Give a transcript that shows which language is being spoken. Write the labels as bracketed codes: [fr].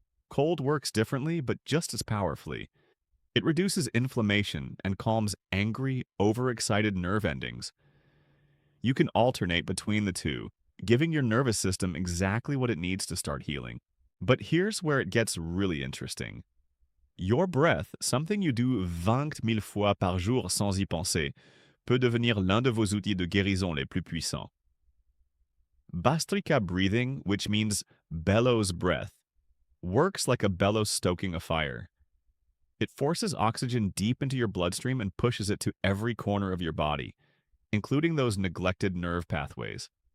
[en] Cold works differently, but just as powerfully. It reduces inflammation and calms angry, overexcited nerve endings. You can alternate between the two, giving your nervous system exactly what it needs to start healing. But here's where it gets really interesting. Your breath, something you do [fr] 20 000 fois par jour sans y penser, peut devenir l'un de vos outils de guérison les plus puissants. [en] Bastrika breathing, which means bellows breath, works like a bellows stoking a fire. It forces oxygen deep into your bloodstream and pushes it to every corner of your body, including those neglected nerve pathways.